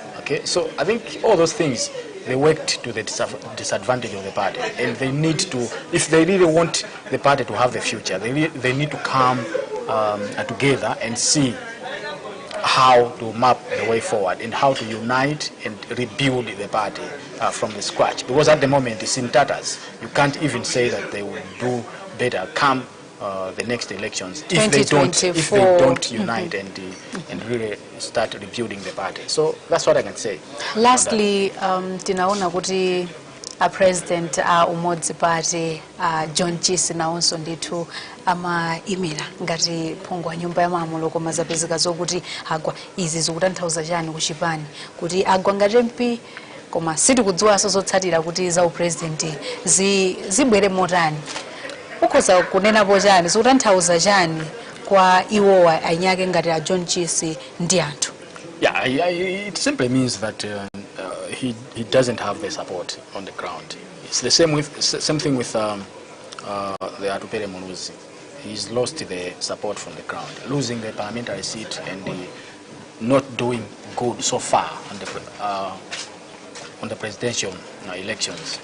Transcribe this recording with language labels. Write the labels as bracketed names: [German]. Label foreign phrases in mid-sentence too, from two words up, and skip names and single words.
[English] Okay, so I think all those things, they worked to the disadvantage of the party, and they need to, if they really want the party to have the future, they need to come together and see how to map the way forward and how to unite and rebuild the party from the scratch. Because at the moment it's in tatters. You can't even say that they will do better come the next elections if they don't unite and really start rebuilding the party. So that's what I can say. Lastly, [Nyanja] tinaona kuti a president umodzi party John Chisi naonso nditu ama imira ngati phungu wa nyumba ya malamulo koma zapezeka zokuti agwa izi zikutanthauza chani ku chipani kuti agwa ngati MP koma sitikudziwanso zotsatira kuti za president zibwere motani. Ukhoza kunenapo chani zikutanthauza chani kwa iwowa anyake ngati a John Chisi ndi anthu? [English] Yeah, it simply means that he doesn't have the support on the ground. It's the same thing with the Atupele Muluzi. He's lost the support from the ground, losing the parliamentary seat and not doing good so far on the presidential elections.